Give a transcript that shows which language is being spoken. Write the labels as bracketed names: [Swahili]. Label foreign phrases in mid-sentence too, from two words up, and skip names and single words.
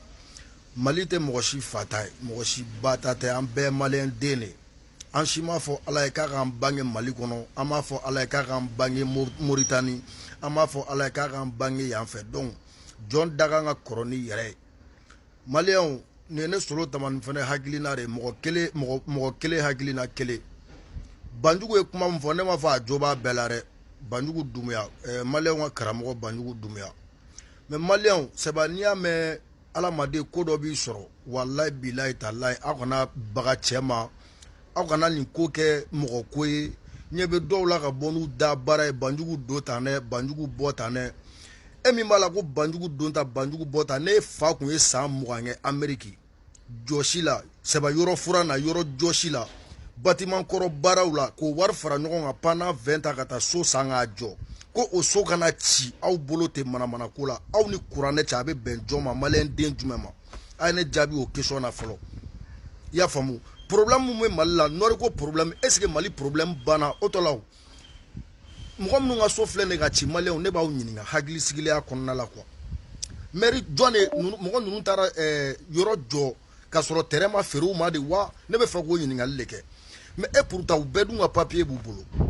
[Bambara] Mali tɛ mɔgɔ si fa ta ye mɔgɔ si ba ta tɛ an bɛɛ maliyɛn den de an si m'a fɔ Ala ye k'a k'an bange Mali kɔnɔ an m'a fɔ Ala ye k'a k'an bange Moritani an m'a fɔ Ala ye k'a k'an bange yan fɛ donc jɔn da kan ka kɔrɔ ni yɛrɛ ye. Maliyɛnw nin ye ne Solo Tamani fɛnɛ hakilina de ye mɔgɔ kelen hakilina kelen. Banjugu ye kuma min fɔ ne m'a fɔ a jo b'a bɛɛ la dɛ Banjugu Dumuya maliyɛnw ka karamɔgɔ Banjugu Dumuya mais maliyɛnw [French] c'est pas [Bambara] n'i y'a mɛn Alamaden ko dɔ b'i sɔrɔ [Arabic] والله بالله تالله [Bambara] aw kana baga cɛ ma aw kana nin ko kɛ mɔgɔ ko ye ɲɛ bɛ dɔw la ka bɔ n'u da baara ye Banjugu don tan dɛ Banjugu bɔ tan dɛ e min b'a la ko Banjugu don tan Banjugu bɔ tan ne fa kun ye san 20 kɛ Amérique jɔsi la sɛba yɔrɔ fura na yɔrɔ jɔsi la bâtiment kɔrɔ baaraw la k'o wari fara ɲɔgɔn kan [French] pendant 20 ans [Bambara] ka taa so san k'a jɔ ko o so kana ci aw bolo tɛ manamana ko la aw ni kuranɛ cɛ a bɛ bɛn jɔn ma maliyɛn den jumɛn ma a ye ne jaabi o question na fɔlɔ i y'a faamu problème mun bɛ Mali la nɔri ko problème [French] est ce que [Bambara] Mali problème banna o tɔ la o mɔgɔ minnu ka so filɛ nin ka ci maliyɛnw ne b'aw ɲininka hakilisigilenya kɔnɔna la quoi mairie jɔn de mɔgɔ ninnu taara yɔrɔ jɔ ka sɔrɔ terrain ma feere u ma de wa ne bɛ fɛ k'o ɲininkali de kɛ mais e pourtant u bɛɛ dun ka papier b'u bolo